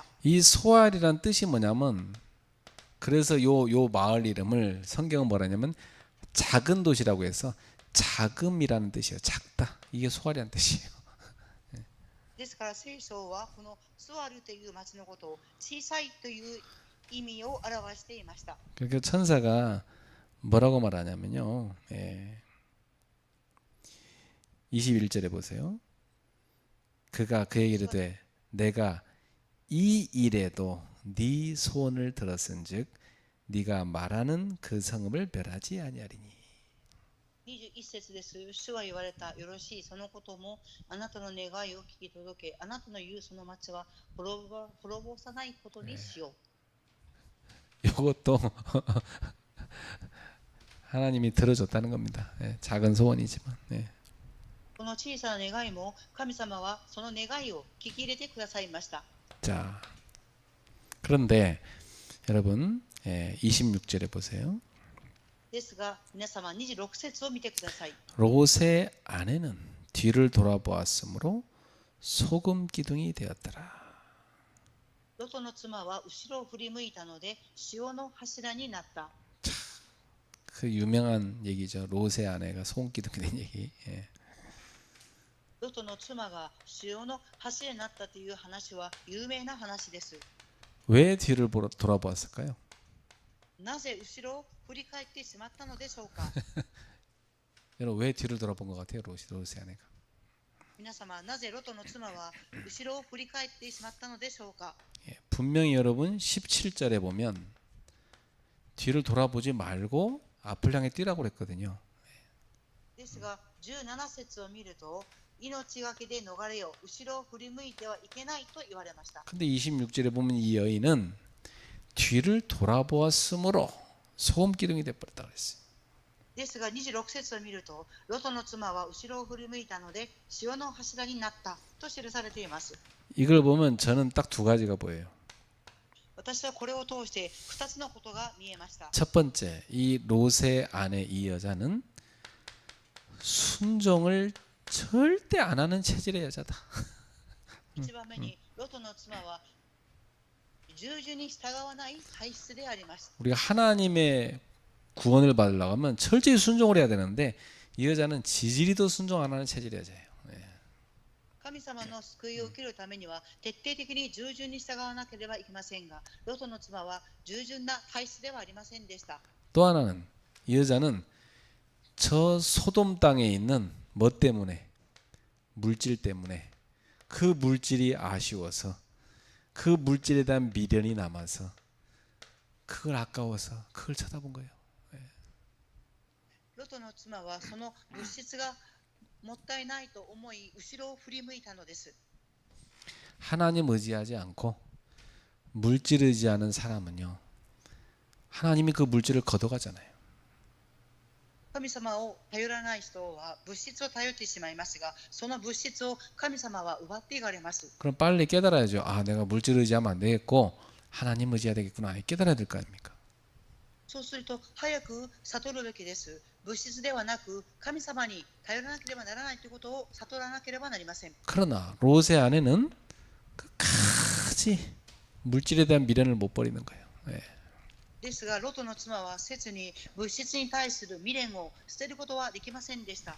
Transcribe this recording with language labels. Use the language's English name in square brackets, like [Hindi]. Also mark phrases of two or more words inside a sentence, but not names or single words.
[Korean] 이 소알이란 뜻이 뭐냐면 그래서 요 마을 이름을 성경은 뭐라냐면 작은 도시라고 해서 자금이라는 뜻이에요. 작다. 이게 소알이라는 뜻이에요. [Japanese] ですから聖書はこのツアルという町のことを小さいという意味を表していました。 [Korean] 그러니까 천사가 뭐라고 말하냐면요. 21절에 보세요. 그가 그에게 이르되 내가 이 일에도 네 소원을 들었은즉 네가 말하는 그 성읍을 멸하지 아니하리니. [Japanese] 21 節です。主は言われた。よろしい。そのこともあなたの願いを聞き届け、あなたの言うその町は滅ぼさないことにしよう。 [Korean] 이것도 하나님이 들어줬다는 겁니다. 작은 소원이지만. [Japanese] この小さな願いも神様はその願いを聞き入れてくださいました。 [Korean] 자, 그런데 여러분 26절에 보세요. [Japanese] ですが皆様26節を見てください。 [Korean] 롯의 아내는 뒤를 돌아보았으므로 소금 기둥이 되었더라. [Japanese] ロトの妻は後ろを振り向いたので塩の柱になった。 [Korean] 그 유명한 얘기죠. 롯의 아내가 소금 기둥이 된 얘기. [Japanese] ロトの妻が塩の柱になったという話は有名な話です。 [Korean] 왜 뒤를 돌아보았을까요? [Japanese] なぜ後ろを振り返ってしまったのでしょうか。 [Korean] 여러분 왜 뒤를 돌아본 것 같아요? 롯의 아내가. [Japanese] 皆様なぜロトの妻は後ろを振り返ってしまったのでしょうか。 [Korean] 분명히 여러분 17절에 보면 뒤를 돌아보지 말고 앞을 향해 뛰라고 그랬거든요. [Japanese] ですが17節を見ると命がけで逃れよ後ろを振り向いてはいけないと言われました。 [Korean] 근데 26절에 보면 이 여인은 뒤를 돌아보았으므로 소금 기둥이 되어버렸다 그랬어요. [Japanese] ですが26節を見るとロトの妻は後ろを振り向いたので塩の柱になったと記されています。 [Korean] 이걸 보면 저는 딱 두 가지가 보여요. [Japanese] 私はこれを通して2つのことが見えました。 [Korean] 첫 번째, 이 롯의 아내 이 여자는 순종을 절대 안 하는 체질의 여자다. [Japanese] 1番目にロトの妻は従順に従わない体質であります。 [Korean] 우리가 하나님의 구원을 받으려고 하면 철저히 순종을 해야 되는데 이 여자는 지지리도 순종 안 하는 체질 여자예요. 예. [Japanese] 神様の救いを受けるためには徹底的に従順に従わなければいけませんが、ロトの妻は従順な体質ではありませんでした。 [Korean] 또 하나는 이 여자는 저 소돔 땅에 있는 뭐 때문에? 물질 때문에. 그 물질이 아쉬워서, 그 물질에 대한 미련이 남아서, 그걸 아까워서 그걸 쳐다본 거예요. [Japanese] ロトの妻はその物質がもったいないと思い後ろを振り向いたのです。 [Korean] 하나님 의지하지 않고 물질 의지하는 사람은요, 하나님이 그 물질을 걷어가잖아요. [Japanese] 神様を頼らない人は物質を頼ってしまいますが、その物質を神様は奪っていかれます。 [Korean] 그럼 빨리 깨달아야죠. 아, 내가 물질 의지하면 안 되겠고 하나님 의지해야 되겠구나. 깨달아야 될 거 아닙니까? [Japanese] そうすると早く悟るべきです。物質ではなく神様に頼らなければならないということを悟らなければなりません。 [Korean] 그러나 롯의 아내는 끝까지 물질에 대한 미련을 못 버리는 거예요. 예. [Japanese] ですがロトの妻は切に物質に対する未練を捨てることはできませんでした。